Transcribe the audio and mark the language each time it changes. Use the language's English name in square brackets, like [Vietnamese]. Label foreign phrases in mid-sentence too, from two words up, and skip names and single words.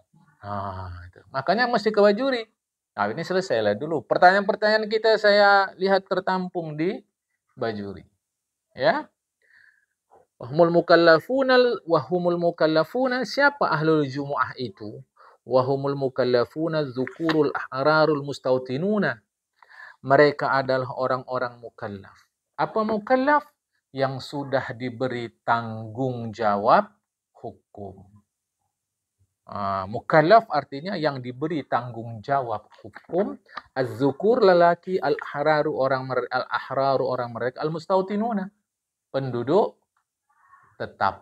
[Indonesian] Itu. Makanya mesti ke Bajuri. Ini selesailah dulu. Pertanyaan-pertanyaan kita saya lihat tertampung di Bajuri. Ya. [Arabic] وهم المكلفون, [Indonesian] siapa [Arabic] أهل الجمعة [Indonesian] itu? [Arabic] وهم المكلفون الذكور الأحرار المستوطنون. [Indonesian] Mereka adalah orang-orang mukallaf. Apa mukallaf? Yang sudah diberi tanggung jawab hukum. Mukallaf artinya yang diberi tanggung jawab hukum. Az-zukur lelaki, al-ahraru orang mereka, al-mustautinuna penduduk tetap.